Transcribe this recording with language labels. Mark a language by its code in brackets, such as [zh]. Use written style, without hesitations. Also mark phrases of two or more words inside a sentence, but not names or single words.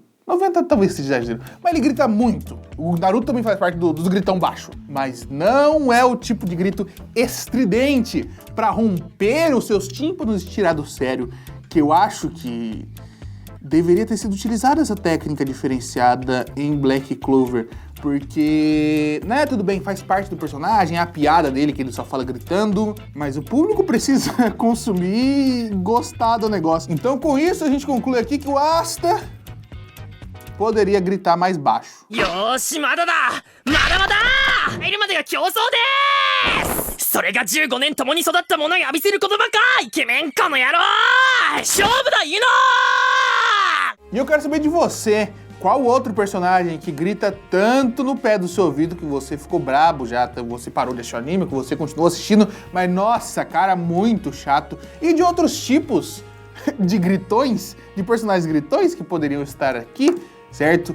[pt] 90 talvez seja exagero, mas ele grita muito. O Naruto também faz parte dos gritão baixo, mas não é o tipo de grito estridente pra romper os seus tímpanos e tirar do sério, que eu acho que deveria ter sido utilizada essa técnica diferenciada em Black Clover, porque, né, tudo bem, faz parte do personagem, é a piada dele que ele só fala gritando, mas o público precisa consumir e gostar do negócio. Então com isso a gente conclui aqui que o Asta poderia gritar mais baixo. [ja] よし、まだだ! まだまだ! 入るまでが競争です！それが15年共に育った者に浴びせる言葉か！イケメンかの野郎！勝負だ、イノー！ [pt] E eu quero saber de você, qual outro personagem que grita tanto no pé do seu ouvido que você ficou brabo já, você parou de assistir o anime, que você continuou assistindo, mas nossa, cara, muito chato. E de outros tipos de gritões, de personagens gritões que poderiam estar aqui, certo?